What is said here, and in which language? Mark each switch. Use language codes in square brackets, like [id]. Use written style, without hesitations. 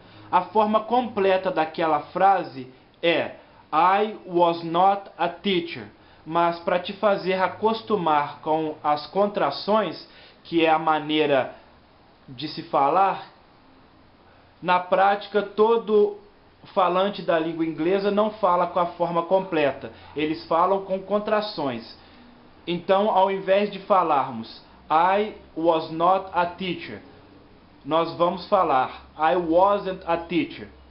[pt] A forma completa daquela frase é [en] I was not a teacher. [pt] Mas para te fazer acostumar com as contrações, que é a maneira de se falar, na prática todo falante da língua inglesa não fala com a forma completa. Eles falam com contrações. Então, ao invés de falarmos [en] I was not a teacher, [pt] nós vamos falar [en] I wasn't a teacher.